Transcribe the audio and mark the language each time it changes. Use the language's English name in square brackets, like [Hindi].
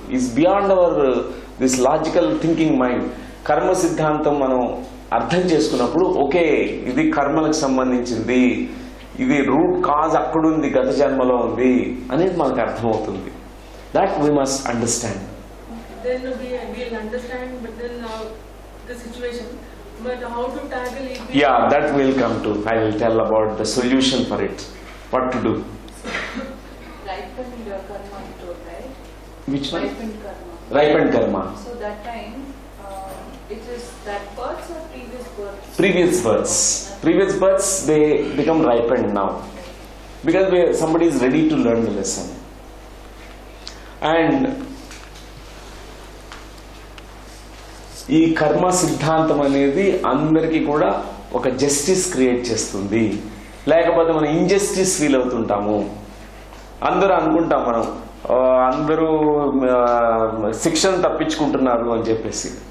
[English] Is beyond our this logical thinking mind. [Telugu] కర్మ సిద్ధాంతం మనం అర్థం చేసుకున్నప్పుడు ఓకే ఇది కర్మలకు సంబంధించింది, ఇది రూట్ కాజ్ అక్కడుంది, గత జన్మలో ఉంది అనేది మనకు అర్థమవుతుంది. [English] That we must understand. Then we'll understand, but then the situation, but how to tackle it. Yeah, that will come to. I will tell about the solution for it. What to do. Ripened karma, right? Which one? Ripened karma. Ripened karma. So that time, it is that births or previous births? Previous births. Previous births, they become ripened now. Because somebody is ready to learn the lesson. [Telugu] And ఈ కర్మ సిద్ధాంతం అనేది అందరికీ కూడా ఒక justice create చేస్తుంది. లేకపోతే మనం ఇంజస్టిస్ ఫీల్ అవుతుంటాము. అందరూ అనుకుంటాం మనం అందరూ శిక్షను తప్పించుకుంటున్నారు అని చెప్పేసి.